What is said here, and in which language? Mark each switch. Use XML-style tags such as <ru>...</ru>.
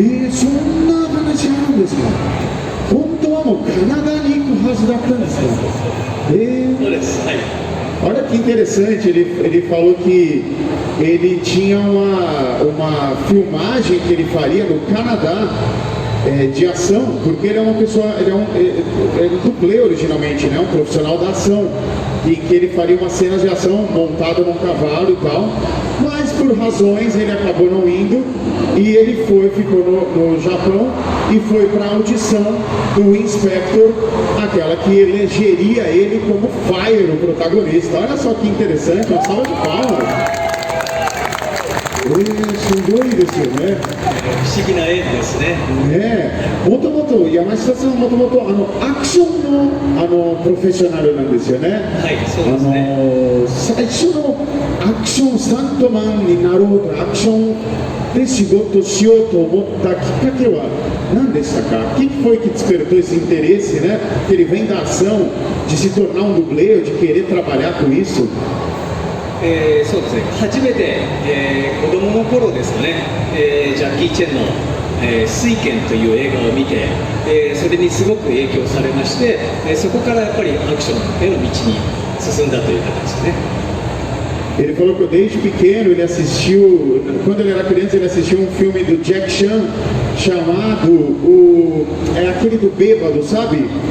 <ja>そんな話あるんですか？本当はもうカナダに行くはずだったんですか？そうです。はい。</ja> <pt>Olha que interessante, ele falou que ele tinha uma filmagem que ele faria no Canadá de ação, porque ele é uma pessoa, ele é um dublê originalmente, né, um profissional da ação, e que ele faria umas cenas de ação montado num cavalo e tal, mas por razões ele acabou não indo e ele ficou no Japão e foi para a audição do Inspector, aquela que elegeria ele como Fire, o protagonista. Olha só que interessante, uma salva de palmas.</pt> <ja>すごいですよね。不思議な縁ですね。もともと山下さんはもともとアクションのプロフェッショナルなんですよね。はい、そうですね。最初のアクションスタントマンになろうとアクションで仕事しようと思ったきっかけは何でしたか？</ja> <pt>O que foi que despertou esse interesse, né? Que ele vem da ação, de se tornar um dublê, de querer trabalhar com isso?</pt> <ja>そうですね、初めて、子供の頃ですかね、ジャッキー・チェンの「水拳」という映画を見て、それにすごく影響されまして、そこからやっぱりアクションへの道に進んだという形ですね。</ja> <pt>Ele falou que desde pequeno ele assistiu, quando ele era criança, ele assistiu um filme do Jack Chan chamado aquele do bêbado, sabe?</pt>